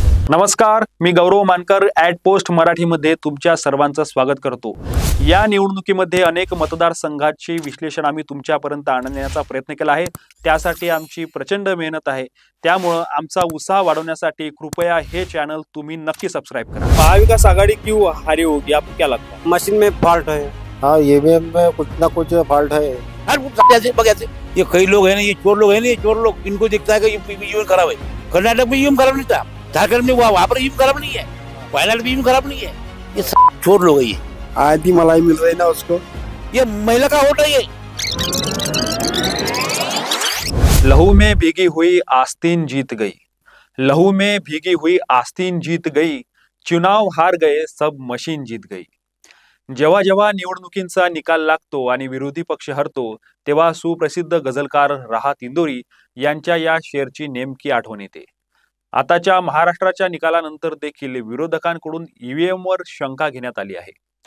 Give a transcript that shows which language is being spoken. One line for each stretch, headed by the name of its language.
Marathi: नमस्कार, मी गौरव मानकर at post मराठीमध्ये तुमच्या सर्वांचं स्वागत करतो। या निवडणुकीमध्ये अनेक मतदारसंघाचे विश्लेषण आम्ही तुमच्यापर्यंत आणण्याचा प्रयत्न केला आहे। त्यासाठी आमची प्रचंड मेहनत आहे। त्यामुळे आमचा उत्साह वाढवण्यासाठी कृपया हे चॅनल तुम्ही नक्की सबस्क्राइब करा।
Hindi: महाविकास आघाड़ी क्यों हारी होगी, आपको क्या लगता है? मशीन में फॉल्ट है। हाँ, ईवीएम में कुछ ना कुछ फॉल्ट है। ये कई लोग हैं ना, ये चोर लोग हैं ना, ये चोर लोग, इनको दिखता है कि ईवीएम खराब है। कर्नाटक में ईवीएम खराब नहीं था, झारखंड में वहाँ पर ईवीएम खराब नहीं है, वायनाड में ईवीएम खराब नहीं है। ये चोर लोग है। ये आधी मलाई मिल रही ना उसको, ये महिला का वोट है। ये लहू में भीगी हुई आस्तीन जीत गई, लहू में भीगी हुई आस्तीन जीत गई, चुनाव हार गए सब मशीन जीत गई।
Marathi: जेव्हा जेव्हा निवडणुकींचा निकाल लागतो आणि विरोधी पक्ष हरतो तेव्हा सुप्रसिद्ध गझलकार राहत इंदोरी यांच्या या शेरची नेमकी आठवण येते। आताच्या महाराष्ट्राच्या निकालानंतर देखील विरोधकांकडून ईव्हीएमवर शंका घेण्यात आली आहे।